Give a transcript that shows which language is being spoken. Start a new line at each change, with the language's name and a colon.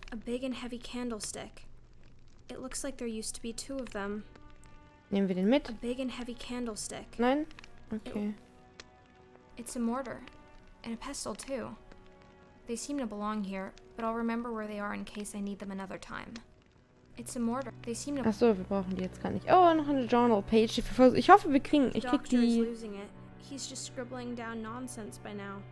English: A big and heavy candlestick. It looks like there used to be two of them.
German: Nehmen wir den mit?
English: A big and heavy candlestick.
German: Nein? Okay.
English: It's a mortar. And a pestle, too. They seem to belong here, but I'll remember where they are in case I need them another time. It's a mortar. They seem to...
German: Achso, wir brauchen die jetzt gar nicht. Oh, noch eine Journal-Page. Ich hoffe, wir kriegen... Ich krieg die...
English: He's just scribbling down nonsense by now.